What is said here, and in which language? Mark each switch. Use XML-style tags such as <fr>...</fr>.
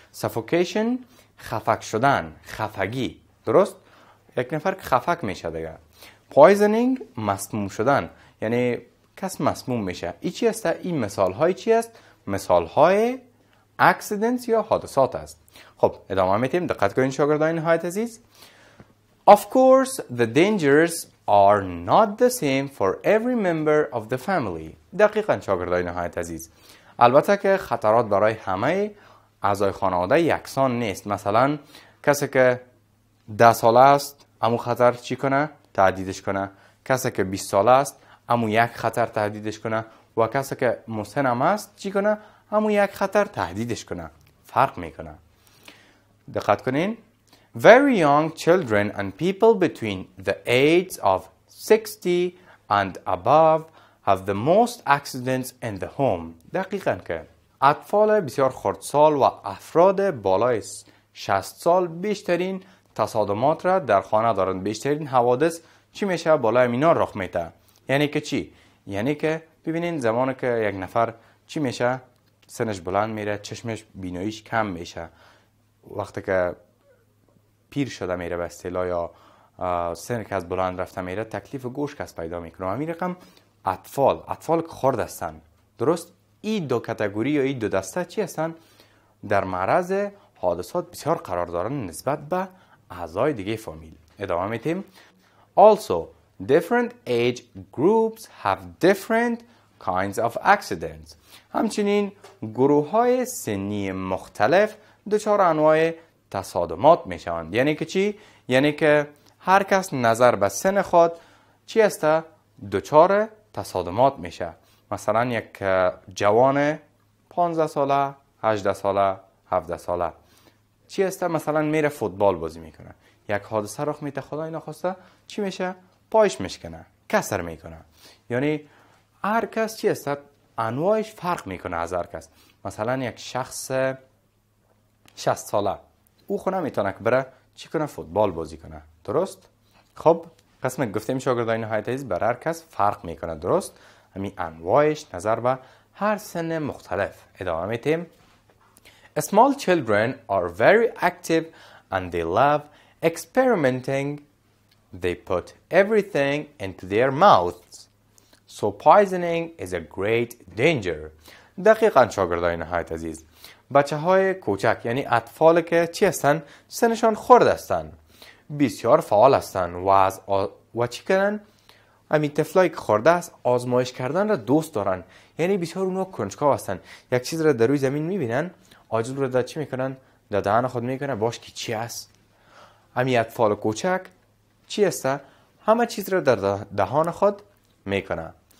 <fa>suffocation خفک شدن، خفگی، درست؟ یک نفر که خفک میشه دیگه. poisoning مسموم شدن، یعنی کس مسموم میشه. این چی است؟ این مثال های چی است؟ مثال های accidents یا حادثات است. خب ادامه میتیم. دقت کنین شاگردان نهایت عزیز.</fa> <en>Of course the dangers are not the same for every member of the family.</en> <fa>دقیقاً شاگردان نهایت عزیز، البته که خطرات برای همه اعضای خانواده یکسان نیست. مثلا کسی که 10 ساله است امو خطر چی کنه؟ تهدیدش کنه. کسی که 20 ساله است امو یک خطر تهدیدش کنه و کسی که مسن هم است چی کنه؟ امو یک خطر تهدیدش کنه. فرق میکنه. دقت کنین.</fa> <en>Very young children and people between the age of 60 and above have the most accidents in the home.</en> <fa>دقیقاً که اطفال بسیار خردسال و افراد بالای 60 سال بیشترین تصادمات را در خانه دارند. بیشترین حوادث چی میشه؟ بالای اینا رخ میده. یعنی که چی؟ یعنی که ببینین زمانی که یک نفر چی میشه؟ سنش بلند میره، چشمش بیناییش کم میشه. وقتی که پیر شده میره به اصطلاح یا سن که از بلند رفته میره، تکلیف گوش کس پیدا میکنه. همین رقم اطفال که خرد هستن، درست؟ این دو کاتگوری یا این دو دسته چی هستن؟ در معرض حادثات بسیار قرار دارن نسبت به اعضای دیگه فامیل. ادامه میتیم.</fa> <en>Also different age groups have different kinds of accidents.</en> <fa>همچنین گروه های سنی مختلف دچار انواع تصادمات میشوند. یعنی که چی؟ یعنی که هر کس نظر به سن خود چی است؟ دچار تصادمات میشه. مثلا یک جوان 15 ساله، 18 ساله، 17 ساله چی است؟ مثلا میره فوتبال بازی میکنه، یک حادثه رخ میده، خدای نخواسته چی میشه؟ پایش میشکنه، کسر میکنه. یعنی هر کس چی است؟ انواعش فرق میکنه از هر کس. مثلا یک شخص 60 ساله او خونه میتونه که بره چی کنه؟ فوتبال بازی کنه، درست؟ خب قسم گفتیم شاگردان نهایت عزیز بر هر کس فرق میکنه، درست؟ همین انواعش نظر به هر سن مختلف. ادامه میتیم.</fa> <en>Small children are very active and they love experimenting. They put everything into their mouths. So poisoning is a great danger.</en> <fa>دقیقاً شاگردان نهایت عزیز، بچه های کوچک یعنی اطفال که چی هستن؟ سنشان خرد هستن، بسیار فعال هستن و چی کنن؟ همین طفلایی که خورده است آزمایش کردن را دوست دارن. یعنی بسیار اونها کنجکاو هستن. یک چیز را در روی زمین میبینن، عاجل رو چی میکنن؟ در دهان خود میکنن باش که چی است؟ همین اطفال کوچک چی است؟ همه چیز را در دهان خود میکنه.</fa>